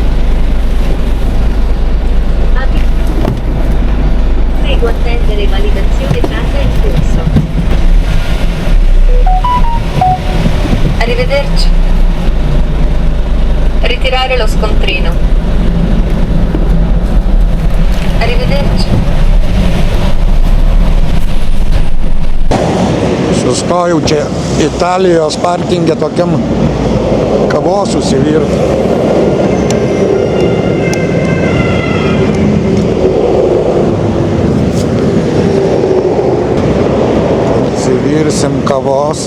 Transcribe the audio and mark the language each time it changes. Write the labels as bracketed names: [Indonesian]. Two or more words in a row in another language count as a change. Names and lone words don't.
[Italian] Prego attendere validazione carta in corso. Arrivederci. Ritirare lo scontrino. Arrivederci. [Lithuanian] Sustojau čia Italijos parkinge tokiam kavos susivirti. Susivirsim kavos.